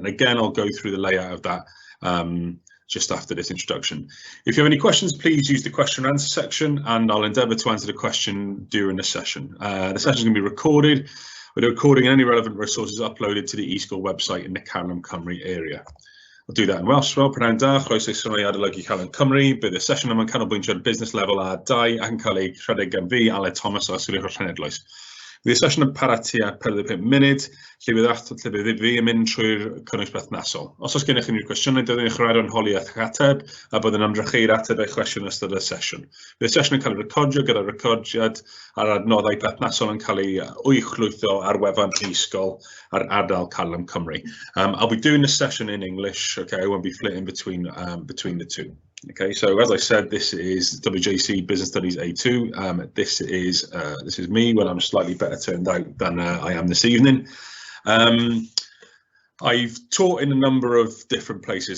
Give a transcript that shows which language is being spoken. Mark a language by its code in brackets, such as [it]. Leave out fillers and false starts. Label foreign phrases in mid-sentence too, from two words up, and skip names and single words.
[en] And again, I'll go through the layout of that just after this introduction. If you have any questions, please use the question and answer section, and I'll endeavour to answer the question during the session. The session is going to be recorded, with the recording and any relevant resources uploaded to the e-sgol website in the Caroline Cymru area. I'll do that in Welsh as well. [cy] Prynawn da, chroeso i sylwi adolygu Caroline Cymru, bydd y sesiwn yma'n canolbwyntio ar [en] business level [cy] a 2 ac yn cael ei rhedeg gan fi, Aled Thomas, o Ysgol Uwchradd Llanelwedd. Bydd y sesiwn yn para tua 45 munud, lle bydd fi yn mynd trwy'r cynnwys berthnasol. Os oes gennych chi unrhyw gwestiynau, byddwn ni'n chwarae'r holi a ateb, a byddwn ymdrechu'r ateb eich cwestiwn yn ystod y sesiwn. Bydd y sesiwn yn cael ei recordio gyda recordiad a'r adnoddau berthnasol yn cael ei wychlwytho ar wefan e-sgol ar ardal Caroline Cymru. [en] I'll be doing this session in English, okay, I won't be flitting between the two. Okay, so as I said, this is WJC Business Studies A2. This is me when I'm slightly better turned out than I am this evening. I've taught in a number of different places.